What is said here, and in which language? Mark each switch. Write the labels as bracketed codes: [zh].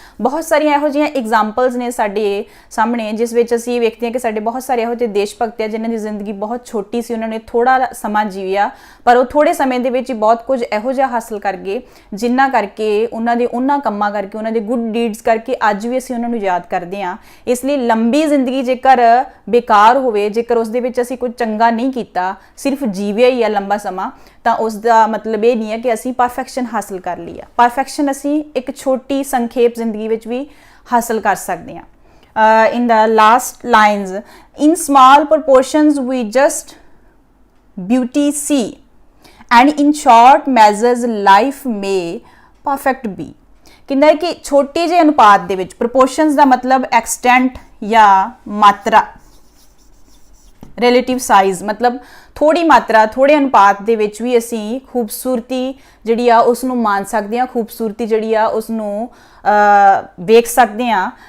[pa] ਬਹੁਤ ਸਾਰੀਆਂ ਇਹੋ ਜਿਹੀਆਂ ਐਗਜ਼ਾਮਪਲਸ ਨੇ ਸਾਡੇ ਸਾਹਮਣੇ ਜਿਸ ਵਿੱਚ ਅਸੀਂ ਵੇਖਦੇ ਹਾਂ ਕਿ ਸਾਡੇ ਬਹੁਤ ਸਾਰੇ ਇਹੋ ਜਿਹੇ ਦੇਸ਼ ਭਗਤ ਆ ਜਿਨ੍ਹਾਂ ਦੀ ਜ਼ਿੰਦਗੀ ਬਹੁਤ ਛੋਟੀ ਸੀ, ਉਹਨਾਂ ਨੇ ਥੋੜਾ ਸਮਾਂ ਜੀਵਿਆ ਪਰ ਉਹ ਥੋੜੇ ਸਮੇਂ ਦੇ ਵਿੱਚ ਹੀ ਬਹੁਤ ਕੁਝ ਇਹੋ ਜਿਹਾ ਹਾਸਲ ਕਰ ਗਏ ਜਿਨ੍ਹਾਂ ਕਰਕੇ ਉਹਨਾਂ ਦੇ ਉਹਨਾਂ ਕੰਮਾਂ ਕਰਕੇ, ਉਹਨਾਂ ਦੇ [en] good deeds [pa] ਕਰਕੇ ਅੱਜ ਵੀ ਅਸੀਂ ਉਹਨਾਂ ਨੂੰ ਯਾਦ ਕਰਦੇ ਹਾਂ। ਇਸ ਲਈ ਲੰਬੀ ਜ਼ਿੰਦਗੀ ਜੇਕਰ ਬੇਕਾਰ ਹੋਵੇ, ਜੇਕਰ ਉਸ ਦੇ ਵਿੱਚ ਅਸੀਂ ਕੁਝ ਚੰਗਾ ਨਹੀਂ ਕੀਤਾ, ਸਿਰਫ ਜੀਵਿਆ ਹੀ ਆ ਲੰਬਾ ਸਮਾਂ, ਤਾਂ ਉਸ ਦਾ ਮਤਲਬ ਇਹ ਨਹੀਂ ਹੈ ਕਿ ਅਸੀਂ ਪਰਫੈਕਸ਼ਨ ਹਾਸਲ ਕਰ ਲਈ ਆ। ਪਰਫੈਕਸ਼ਨ ਅਸੀਂ ਇੱਕ ਛੋਟੀ ਸੰਖੇਪ ਜ਼ਿੰਦਗੀ ਵਿੱਚ ਵੀ ਹਾਸਲ ਕਰ ਸਕਦੇ ਹਾਂ। [en] In the last lines, in small proportions we just beauty see, and in short measures life may perfect be। [pa] ਕਹਿੰਦਾ ਹੈ ਕਿ ਛੋਟੇ ਜਿਹੇ ਅਨੁਪਾਤ ਦੇ ਵਿੱਚ, ਪ੍ਰੋਪੋਰਸ਼ਨਸ ਦਾ ਮਤਲਬ ਐਕਸਟੈਂਟ ਜਾਂ ਮਾਤਰਾ, [en] relative size [pa] ਮਤਲਬ ਥੋੜੀ ਮਾਤਰਾ, ਥੋੜੇ ਅਨੁਪਾਤ ਦੇ ਵਿੱਚ ਵੀ ਅਸੀਂ ਖੂਬਸੂਰਤੀ ਜਿਹੜੀ ਆ ਉਸ ਨੂੰ ਮਾਣ ਸਕਦੇ ਹਾਂ, ਖੂਬਸੂਰਤੀ ਜਿਹੜੀ ਆ ਉਸ ਨੂੰ ਵੇਖ ਸਕਦੇ ਹਾਂ।